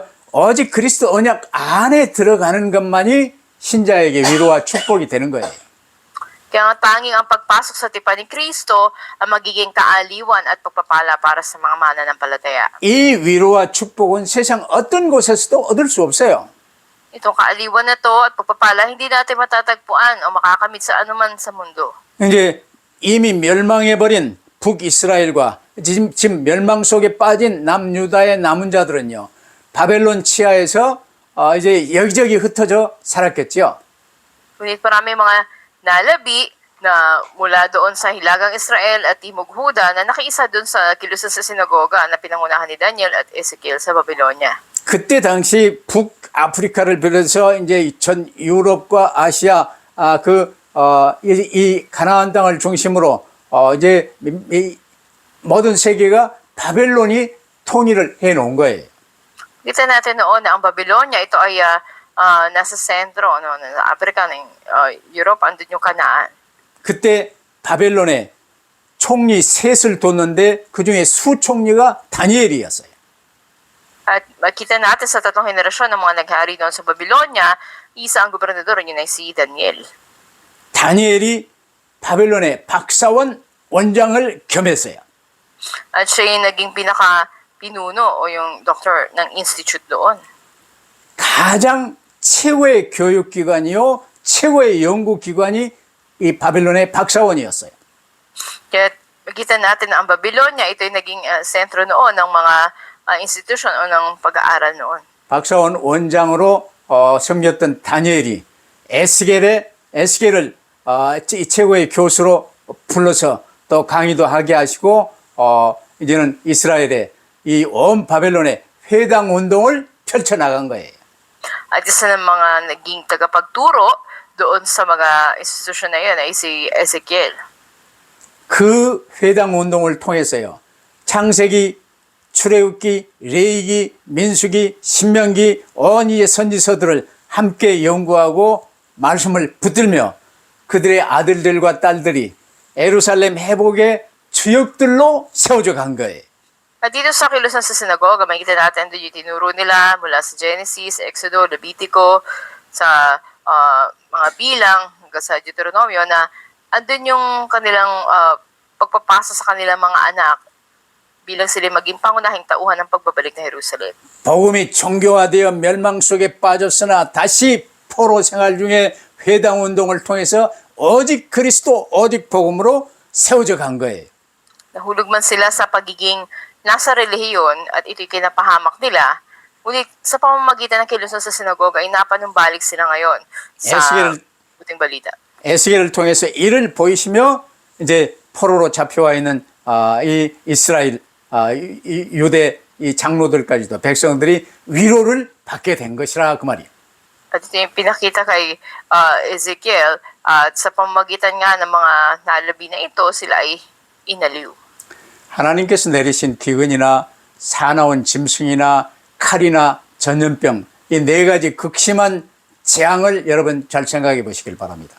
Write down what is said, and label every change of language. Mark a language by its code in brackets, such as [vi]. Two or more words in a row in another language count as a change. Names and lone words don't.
[ko] 그래서 오직 그리스도 언약 안에 들어가는 것만이 신자에게 위로와 축복이 되는 거예요. [tl] Kaya nga tanging ang pagpasok sa tipan ni Kristo ang magiging kaaliwan at pagpapala para sa mga mananampalataya. [ko] 이 위로와 축복은 세상 어떤 곳에서도 얻을 수 없어요. [tl] Itong kaaliwan na to at pagpapala hindi natin matatagpuan o makakamit sa anuman sa mundo. [ko] 이제 이미 멸망해버린 북이스라엘과 지금 멸망 속에 빠진 남유다의 남은 자들은요, 바벨론 치하에서 이제 여기저기 흩어져 살았겠죠. [tl] Ngunit marami mga nalabi na mula doon sa Hilagang Israel at Timog Huda na nakiisa doon sa kilusan sa sinagoga na pinangunahan ni Daniel at Ezekiel sa Babylonia. [ko] 그때 당시 북아프리카를 비롯해서 이제 전 유럽과 아시아 이 가나안 땅을 중심으로 이제 이 모든 세계가 바벨론이 통일을 해 놓은 거예요. [tl] Kita natin noon na ang Babylonia ito ay nasa sentro ng Africa ng Europe andun yung Kanaan. [ko] 그때 바벨론에 총리 셋을 뒀는데 그중에 수총리가 다니엘이었어요. [tl] At makita natin sa tatlong henerasyon ng mga naghari doon sa Babylonia, isa ang gobernador yun ay si Daniel. [ko] 다니엘이 바벨론의 박사원 원장을 겸했어요. [tl] At siya yung naging pinaka-pinuno o yung doctor ng institute doon. [ko] 가장 최고의 교육기관이요, 최고의 연구기관이 이 바벨론의 박사원이었어요. [tl] Kaya makita natin na ang Babylonia, ito yung naging sentro noon ng mga institution o ng pag-aaral noon. [ko] 박사원 원장으로 섬겼던 다니엘이 에스겔을 최고의 교수로 불러서 또 강의도 하게 하시고 이제는 이스라엘의 이 온 바벨론의 회당 운동을 펼쳐나간 거예요. [tl] At isa ng mga naging tagapagturo doon sa mga institusyon na yun ay si Ezekiel. [ko] 그 회당 운동을 통해서요, 창세기, 출애굽기, 레위기, 민수기, 신명기, 온 이의 선지서들을 함께 연구하고 말씀을 붙들며 그들의 아들들과 딸들이 예루살렘 회복의 주역들로 세워져 간 거예요. [tl] At dito sa kilusan sa sinagoga, makikita natin doon yung tinuro nila mula sa Genesis, Exodo, Levitico, sa mga bilang, hanggang sa Deuteronomio, na andun yung kanilang pagpapasa sa kanilang mga anak bilang sila maging pangunahing tauhan ng pagbabalik ng Jerusalem. [ko] 복음이 종교화되어 멸망 속에 빠졌으나 다시 포로 생활 중에 회당 운동을 통해서 오직 그리스도, 오직 복음으로 세워져 간 거예요. [tl] Nahulog man sila sa pagiging nasa relihiyon at ito'y kinapahamak nila, ngunit sa pamamagitan ng kilusan sa sinagoga ay napanumbalik sila ngayon sa buting balita. [ko] 에스겔을 통해서 이를 보이시며 이제 포로로 잡혀와 있는 이 이스라엘 유대 이 장로들까지도 백성들이 위로를 받게 된 것이라 그 말이에요. [tl] At ito yung pinakita kay Ezekiel at sa pamamagitan nga ng mga nalabi na ito, sila ay inaliw. [ko] 하나님께서 내리신 기근이나 사나운 짐승이나 칼이나 전염병 이 네 가지 극심한 재앙을 여러분 잘 생각해 보시길 바랍니다.